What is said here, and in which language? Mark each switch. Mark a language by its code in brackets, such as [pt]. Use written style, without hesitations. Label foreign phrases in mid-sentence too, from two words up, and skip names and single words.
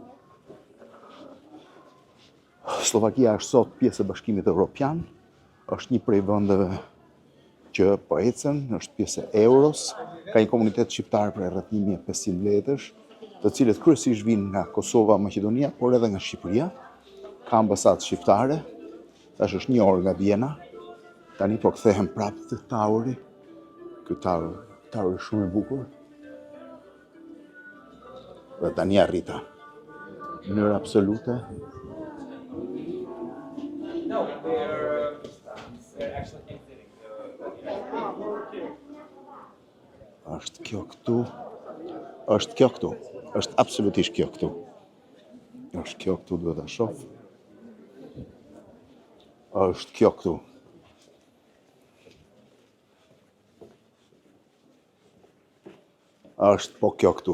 [sq] Slovakia është sot pjesë e Bashkimit Evropian, është një prej vendeve që po ecën, është pjesë e Euros, ka një komunitet shqiptar për rreth 1500 letësh, të cilët kryesisht vinë nga Kosova, Maqedonia, por edhe nga Shqipëria. Ka ambasadë shqiptare, tash është 1 orë nga Viena. Tani po kthehem prapë te Tauri. Ky Tauri shumë i bukur. Dhe tani arrita. Në mënyrë absolute. [en] No, they're actually exiting [sq] Është kjo këtu. Është kjo këtu. Është absolutisht kjo këtu. Është kjo këtu, duhet ta shoh. Është kjo këtu. Është po kjo këtu.